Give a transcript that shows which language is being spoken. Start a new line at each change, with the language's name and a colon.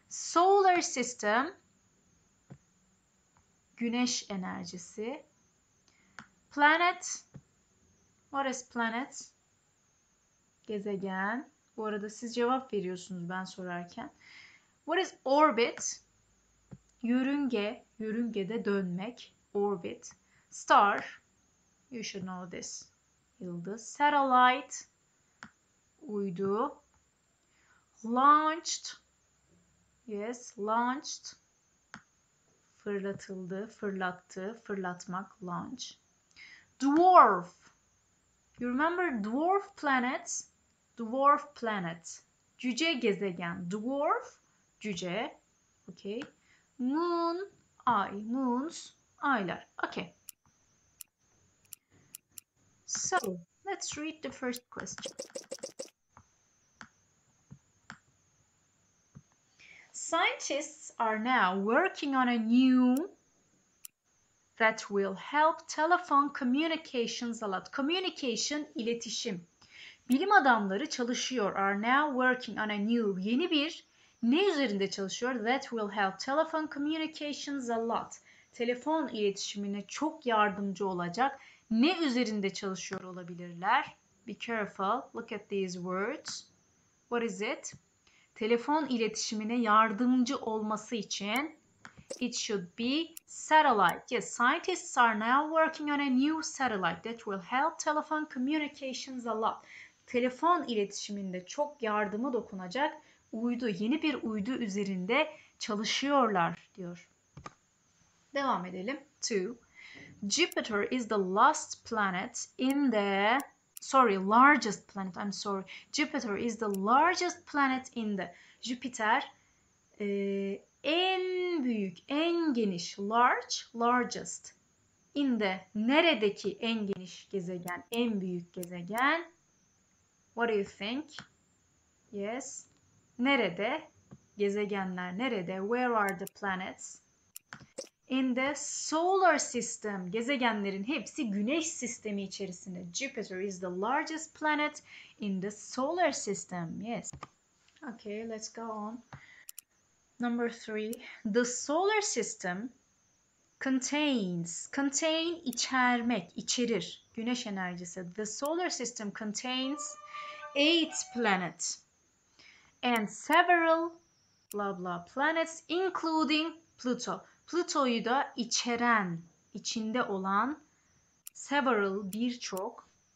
English: Solar system,
Turkish: güneş enerjisi.
English: Planet, what is planet? Gezegen.
Turkish: Bu arada siz cevap veriyorsunuz ben sorarken.
English: What is orbit?
Turkish: Yörünge, yörüngede dönmek.
English: Orbit. Star, you should know this.
Turkish: Yıldız. Satellite, uydu.
English: Launched, yes, launched.
Turkish: Fırlatıldı, fırlattı, fırlatmak, launch.
English: Dwarf, you remember dwarf planets? Dwarf planet,
Turkish: cüce gezegen.
English: Dwarf, cüce. Okay. Moon, ay, moons, aylar. Okay. So, let's read the first question. Scientists are now working on a new that will help telephone communications a lot.
Turkish: Communication, iletişim. Bilim adamları çalışıyor.
English: Are now working on a new.
Turkish: Yeni bir ne üzerinde çalışıyor?
English: That will help telephone communications a lot.
Turkish: Telefon iletişimine çok yardımcı olacak. Ne üzerinde çalışıyor olabilirler?
English: Be careful. Look at these words. What is it?
Turkish: Telefon iletişimine yardımcı olması için
English: it should be satellite. Yes, scientists are now working on a new satellite that will help telephone communications a lot.
Turkish: Telefon iletişiminde çok yardımı dokunacak uydu, yeni bir uydu üzerinde çalışıyorlar diyor. Devam edelim. 2.
English: Jupiter is the last planet in the largest planet. I'm sorry. Jupiter is the largest planet in the.
Turkish: Jupiter en büyük, en geniş.
English: Large, largest. In the,
Turkish: neredeki en geniş gezegen, en büyük gezegen.
English: What do you think? Yes.
Turkish: Nerede? Gezegenler nerede?
English: Where are the planets? In the solar system.
Turkish: Gezegenlerin hepsi güneş sistemi içerisinde.
English: Jupiter is the largest planet in the solar system. Yes. Okay, let's go on. Number 3. The solar system contain
Turkish: içermek, içerir. Güneş enerjisi.
English: The solar system contains 8 planets and several blah blah planets including Pluto.
Turkish: Pluto'yu da içeren, içinde olan several birçok.